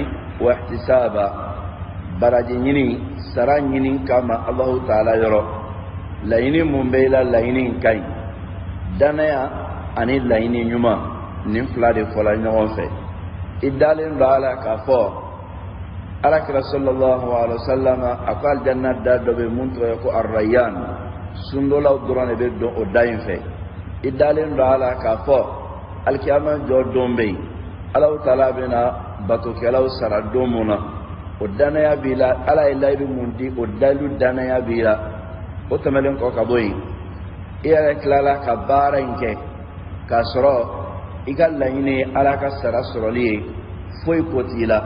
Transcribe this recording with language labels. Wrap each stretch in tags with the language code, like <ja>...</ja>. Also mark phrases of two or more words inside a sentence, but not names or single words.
<bm>wahtisaba baraji ɲini sara ɲini kama Allahu taala yɔrɔ. laɲini mun bɛ i la laɲini ka ɲi. danaya ani laɲini ɲuman nin fila de fɔla ɲɔgɔn fɛ. i dalen don ala k'a fɔ alakira</bm> <ar>صلى الله عليه وسلم</ar> <bm>a ko aljanna da dɔ bɛ mun tɔgɔ ye ko arrayyan sundolaw dɔrɔn de bɛ don o da in fɛ. i dalen don ala k'a fɔ alikiyama jɔ don bɛ yen Allahu taala bɛna batokɛlaw sara don mun na o danaya b'i la. ala ye layidu mun di o dalu danaya b'i la. o tɛmɛlen kɔ ka bɔ yen i yɛrɛ tilala ka baara in kɛ k'a sɔrɔ i ka laɲini ye ala ka sara sɔrɔli ye foyi ko t'i la.</bm>